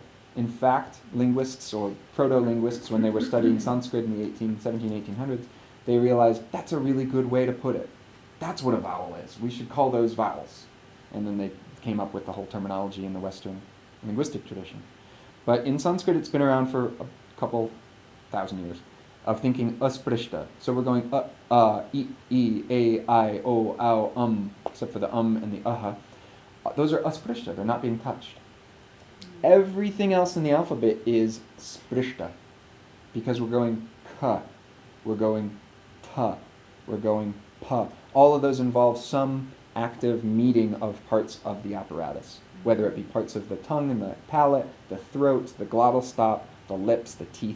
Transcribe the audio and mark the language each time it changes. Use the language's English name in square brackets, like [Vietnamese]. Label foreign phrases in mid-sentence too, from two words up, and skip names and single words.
[English] In fact, linguists or proto-linguists, when they were studying Sanskrit in the 1800s, they realized that's a really good way to put it. That's what a vowel is. We should call those vowels. And then they came up with the whole terminology in the Western linguistic tradition. But in Sanskrit, it's been around for a couple thousand years of thinking asprishta. So we're going e, a, I, o, ow, except for the and the aha. Those are asprishta. They're not being touched. Everything else in the alphabet is sprishta, because we're going ka, we're going ta, we're going pa. All of those involve some active meeting of parts of the apparatus, whether it be parts of the tongue and the palate, the throat, the glottal stop, the lips, the teeth.